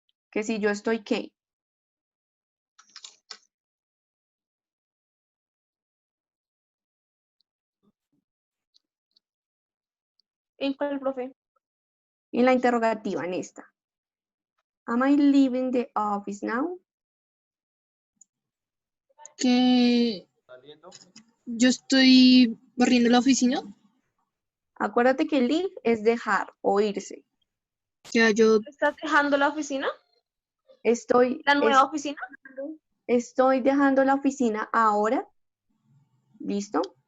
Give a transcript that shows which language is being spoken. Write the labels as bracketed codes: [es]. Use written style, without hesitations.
[es] Que si yo estoy ¿qué? ¿En cuál, profe? En la interrogativa, en esta. [en] Am I leaving the office now? [es] Que yo estoy barriendo la oficina. Acuérdate que leave es dejar o irse. Ya yo, ¿Estás dejando la oficina? Estoy, ¿La nueva oficina? estoy dejando la oficina ahora. ¿Listo?